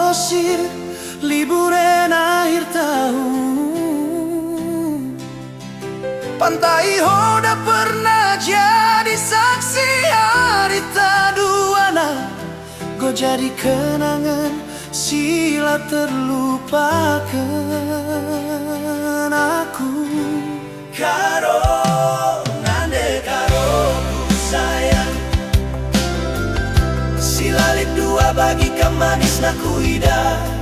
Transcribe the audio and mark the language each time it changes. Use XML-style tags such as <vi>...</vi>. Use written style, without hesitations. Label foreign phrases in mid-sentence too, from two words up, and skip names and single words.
<id>pasir, liburan akhir tahun. Pantai Hoda pernah jadi saksi hari taduana.</id> <btx>Go jadi kenangan sila terlupakan aku. Karo nande karo ku sayang, silalit dua bagi kemanis na kuida.</btx>